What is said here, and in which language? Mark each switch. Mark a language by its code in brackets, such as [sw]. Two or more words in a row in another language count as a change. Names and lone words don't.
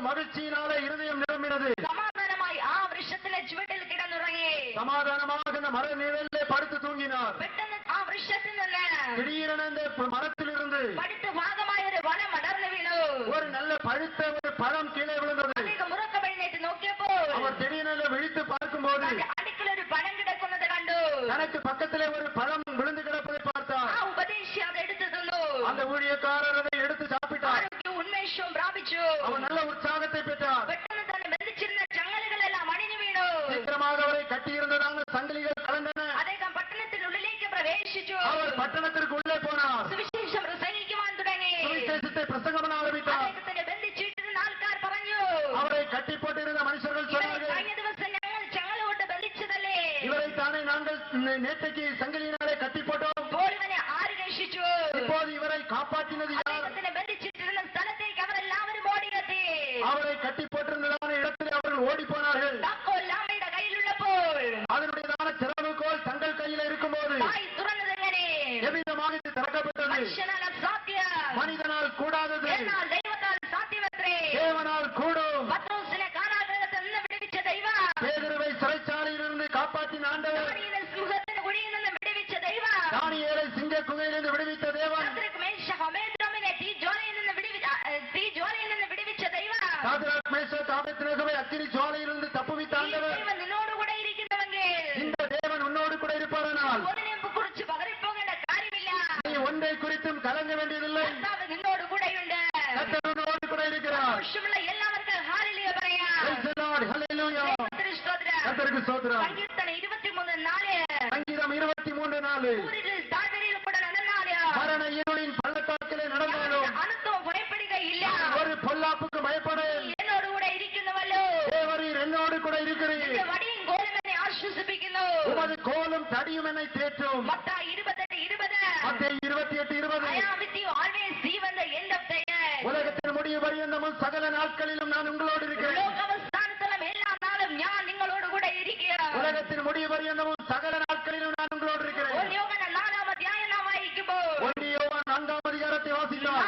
[ta] மகிழ்ச்சியினாலே இருதயம் நிரம்பினது. [ml] സമാധാനമായി ആ വൃക്ഷത്തിന്റെ ചുവട്ടിൽ കിടന്നുറങ്ങി. [ta] സമാധാനமாக அந்த மர நிழலிலே படுத்து தூங்கினார். [ml] പെട്ടെന്ന് ആ വൃക്ഷത്തിൽ നിന്ന് [ta] திடீரென அந்த மரத்திலிருந்து [ml] പഴുത്ത ഭാഗമായ ഒരു വനം അടർന്നു വീണു. [ta] ஒரு நல்ல பழுத்த ஒரு பழம் கீழே விழுந்தது. [ml] അദ്ദേഹം ഉറക്കം എഴുന്നേറ്റ് നോക്കിയപ്പോൾ [ta] அவர் திடீரென விழித்து பார்க்கும்போது [ml] അടുക്കൽ ഒരു പഴം കിടക്കുന്നത് കണ്ടു. [ta] தனக்கு பக்கத்திலே ஒரு பழம் விழுந்து கிடப்பதை பார்த்தார். [ml] ആ ഉപദേശി അത് എടുത്തു തിന്നു. [ta] அந்த ஊழியக்காரர் அதை எடுத்து சாப்பிட்டார். [ml] ആരോഗ്യവും ഉന്മേഷവും പ്രാപിച്ചു. [ta] அவர் நல்ல உற்சாகத்தை பெற்றார். [ml] പെട്ടെന്ന് തന്നെ ബന്ധിച്ചിരുന്ന ചങ്ങലകളെല്ലാം അണിഞ്ഞു വീണു. [ta] சீக்கிரமாக அவரை கட்டியிருந்ததான சங்கிலிகள் கலந்தன. [ml] അദ്ദേഹം പട്ടണത്തിനുള്ളിലേക്ക് പ്രവേശിച്ചു. [ta] அவர் பட்டணத்திற்கு உள்ளே போனார். [ml] സുവിശേഷം പ്രസംഗിക്കുവാൻ തുടങ്ങി. [ta] சுவிசேஷத்தை பிரசங்கம் பண்ண ஆரம்பித்தார். [ml] അദ്ദേഹത്തിന് ബന്ധിച്ചിട്ടിരുന്ന ആൾക്കാർ പറഞ്ഞു, [ta] அவரை கட்டி போட்டிருந்த மனுஷர்கள் சொன்னார்கள், [ml] കഴിഞ്ഞ ദിവസം ഞങ്ങൾ ചങ്ങല കൊണ്ട് ബന്ധിച്ചതല്ലേ, [ta] இவரை தானே நாங்கள் நேற்றைக்கு சங்கிலியினாலே கட்டி போட்டோம். [ml] ഇപ്പോൾ ഇവനെ ആര് രക്ഷിച്ചു? [ta] இப்போது இவரை காப்பாற்றினது யார்? [ml] അദ്ദേഹത്തിന് ബന്ധിച്ചിട്ടിരുന്ന സ്ഥലത്തേക്ക് അവർ എല്ലാവരും ഓടിയെത്തി. [ta] அவரை கட்டி போட்டிருந்ததான இடத்திலே அவர்கள் ஓடி போனார்கள். [ml] താക്കോൽ ലാമയുടെ കയ്യിലുള്ളപ്പോൾ [ta] அதனுடையதான திறவுகோல் தங்கள் கையில் இருக்கும்போது [ml] വായ് തുറന്നതെങ്ങനെ? [ta] எவ்விதமாக இது திறக்கப்பட்டது? [ml] മനുഷ്യനാൽ അസാധ്യം, [ta] மனிதனால் கூடாதது [ml] എന്നാൽ ദൈവത്താൽ സാധ്യമത്രേ. [ta] தேவனால் கூடும். [ml] പത്രോസിനെ കാരാഗൃഹത്തിൽ നിന്ന് വിടുവിച്ച ദൈവം, [ta] பேதுருவை சிறைச்சாலையிலிருந்து காப்பாற்றின ஆண்டவர், [ml] ദാനിയേലിനെ സിംഹത്തിന്റെ കുഴിയിൽ നിന്ന് വിടുവിച്ച ദൈവം, [ta] தானியேலை சிங்க குகையிலிருந்து விடுவித்த தேவன், [ml] ശദ്രക്, മേശക്, അബേദ്നെഗോവിനെ തീജ്വാലയിൽ നിന്ന് വിടുവിച്ച ദൈവം, [ta] சாத்ராக், மேஷாக், ஆபேத்நேகோவை அக்கினி ஜுவாலையிலிருந்து தப்புவித்த [ml] ഈ [ta] ஆண்டவர், [ml] ദൈവം നിന്നോടുകൂടെ ഇരിക്കുന്നുവെങ്കിൽ [ta] இந்த தேவன் உன்னோடு கூட இருப்பாரானால் [ml] ഒന്നിനെ കുറിച്ച് പകറിപ്പോകേണ്ട കാര്യമില്ല. [ta] நீ ஒன்றை குறித்தும் கலங்க வேண்டியதில்லை. [ml] കർത്താവ് നിന്നോടുകൂടെയുണ്ട്. [ta] கர்த்தர் உன்னோடு கூட இருக்கிறார். [ml] ആവശ്യമുള്ള എല്ലാവർക്കും ഹല്ലേലൂയ പറയാം. [en] Praise the Lord. Hallelujah. [ml] ദൈവത്തിന് സ്തോത്രം. [ta] கர்த்தருக்கு ஸ்தோத்திரம். [ml] സങ്കീർത്തനം 23:4. [ta] சங்கீதம் 23:4. [ml] സൂര്യനിൽ താഴ്വരയിൽ കൂടെ നടന്നാലും [ta] மரண இருளின் பள்ளத்தாக்கிலே நடந்தாலும் [ml] അനർത്ഥവും ഭയപ്പെടുകയില്ല. [ta] ஒரு பொல்லாப்புக்கு பயப்படேன். [ml] എന്നോടുകൂടെ ഇരിക്കുന്നുവല്ലോ. [ta] தேவரீர் என்னோடு கூட இருக்கிறீர். [ml] എന്റെ വടിയും കോലും എന്നെ ആശ്വസിപ്പിക്കുന്നു. [ta] உமது கோலும் தடியும் என்னை தேற்றும். [ml] മത്തായി 28:20. [ta] மத்தேயு 28:20. [en] I am with you always, even the end of the earth. [ta] உலகத்தின் முடிவு பரியந்தமும் சகல நாட்களிலும் நான் உங்களோடு இருக்கிறேன். [ml] ലോകാവസാനത്തോളം എല്ലാ നാളും ഞാൻ നിങ്ങളോടുകൂടെ ഇരിക്കുക. [ta] உலகத்தின் முடிவு பரியந்தமும் சகல நாட்களிலும் நான் உங்களோடு இருக்கிறேன். [ml] യോഹന്നാൻ 4-ാം അധ്യായം നാം വായിക്കുമ്പോൾ [ta] 1 யோவான் 4-ஆம் அதிகாரத்தை வாசித்தார்.